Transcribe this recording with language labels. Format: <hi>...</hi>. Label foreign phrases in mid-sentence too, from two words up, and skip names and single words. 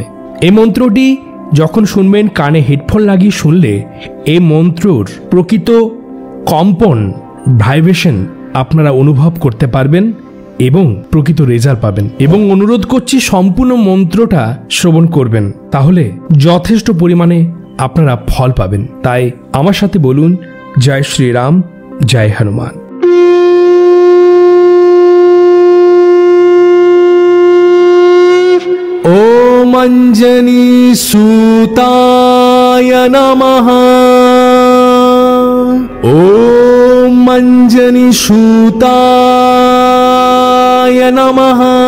<bn>এই মন্ত্রটি যখন শুনবেন, কানে হেডফোন লাগিয়ে শুনলে এই মন্ত্রর প্রকৃত কম্পন, ভাইব্রেশন আপনারা অনুভব করতে পারবেন এবং প্রকৃত রেজাল্ট পাবেন। এবং অনুরোধ করছি সম্পূর্ণ মন্ত্রটা শ্রবণ করবেন, তাহলে যথেষ্ট পরিমাণে আপনারা ফল পাবেন। তাই আমার সাথে বলুন, জয় শ্রীরাম, জয় হনুমান।</bn> <sa>ओम अंजनी सूताय नमः। ओम अंजनी सूताय नमः।</sa>